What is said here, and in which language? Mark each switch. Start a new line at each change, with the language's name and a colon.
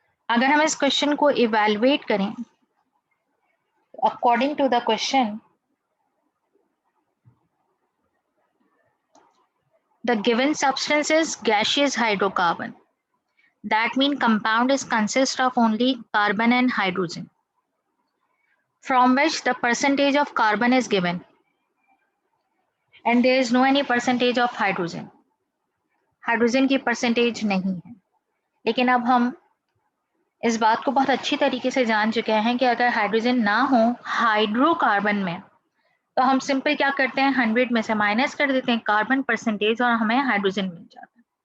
Hindi: अगर हम इस क्वेश्चन को इवैल्यूएट करें,
English: According to the question, the given substance is gaseous hydrocarbon. That means compound is consist of only carbon and hydrogen, from which the percentage of carbon is given and there is no any percentage of hydrogen.
Hindi: Hydrogen की percentage नहीं है। लेकिन अब हम इस बात को बहुत अच्छी तरीके से जान चुके हैं कि अगर हाइड्रोजन ना हो हाइड्रोकार्बन में, तो हम सिंपल क्या करते हैं, 100 में से माइनस कर देते हैं कार्बन परसेंटेज और हमें हाइड्रोजन मिल जाता है।